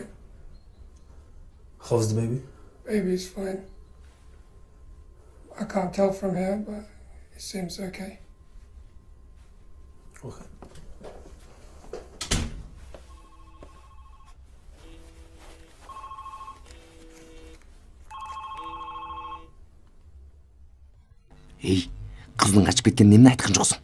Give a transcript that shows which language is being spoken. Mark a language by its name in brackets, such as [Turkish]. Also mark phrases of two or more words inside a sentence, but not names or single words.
[English] How's the baby? Baby's fine. I can't tell from here, but it seems okay. Okay. [Kyrgyz] Эй, кыздың качып кеткенин эмне айткан жоксуң?